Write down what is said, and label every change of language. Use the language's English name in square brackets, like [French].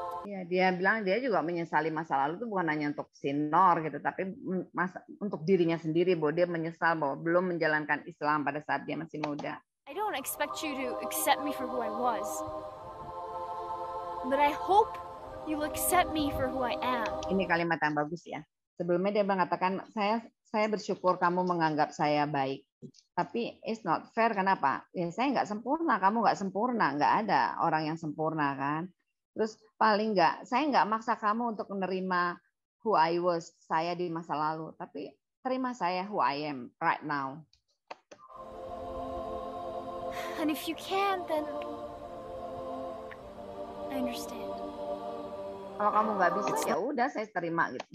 [Indonesian] Ya, dia bilang dia juga menyesali masa lalu itu bukan hanya untuk si Nor gitu, tapi untuk dirinya sendiri bahwa dia menyesal bahwa belum menjalankan Islam pada saat dia masih muda. [English] I don't expect you to accept me for who I was. But I hope you'll accept me for who I am. [Indonesian] Ini kalimat yang bagus ya. Sebelumnya dia mengatakan, saya bersyukur kamu menganggap saya baik. Tapi [English] it's not fair, [Indonesian] kenapa? Ya saya nggak sempurna, kamu nggak sempurna, nggak ada orang yang sempurna kan. Terus paling nggak, saya nggak maksa kamu untuk menerima [English] who I was, [Indonesian] saya di masa lalu. Tapi terima saya [English] who I am right now. And if you can't, then I understand. [Indonesian] Kalau kamu nggak bisa, ya udah saya terima gitu.